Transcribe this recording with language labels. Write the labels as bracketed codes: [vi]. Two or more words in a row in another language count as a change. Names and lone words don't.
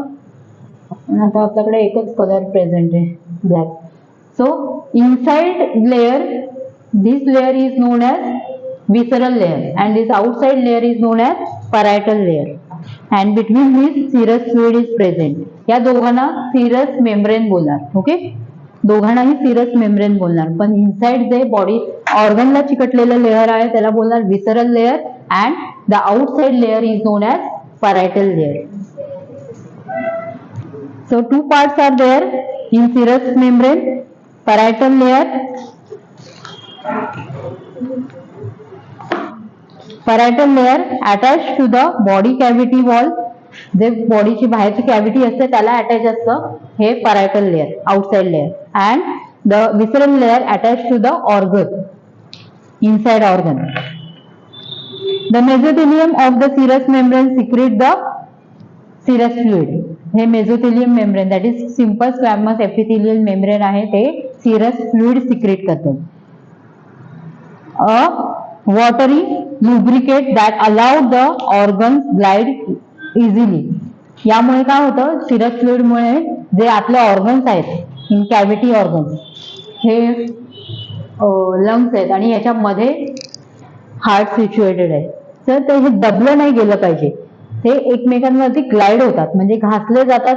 [mr] आता आपल्याकडे एकच कलर प्रेझेंट आहे, ब्लॅक. [en] so inside layer, this layer is known as visceral layer and this outside layer is known as parietal layer and between this serous fluid is present. [mr] या दोघांना [en] serous membrane [mr] बोलणार. ओके, दोघांनाही [en] serous membrane [mr] बोलणार. पण इनसाइड जे बॉडी ऑर्गनला चिकटलेलं लेयर आहे त्याला बोलणार [en] visceral layer and the outside layer is known as parietal layer. So two parts are there in serous membrane. Parietal layer, parietal layer attached to the body cavity wall. [mr] जे बॉडीची बाहेरची कॅव्हिटी असते त्याला अटॅच असतं हे [en] parietal layer, outside layer, and the visceral layer attached to the organ, inside organ. The mesothelium of the serous membrane secrete the serous fluid. [mr] हे [en] mesothelium membrane that is simple squamous epithelial membrane [mr] आहे ते [en] serous fluid secrete [mr] करते. [en] A watery lubricate that allowed the organs glide easily. [mr] यामुळे काय होतं, [en] serous fluid [mr] मुळे जे आपले ऑर्गन्स आहेत, [en] in cavity organs, [mr] हे लंग्स आहेत आणि याच्यामध्ये [en] heart situated [mr] आहे, तर ते हे दबलं नाही गेलं पाहिजे, ते एकमेकांवरती ग्लाइड होतात, म्हणजे घासले जातात.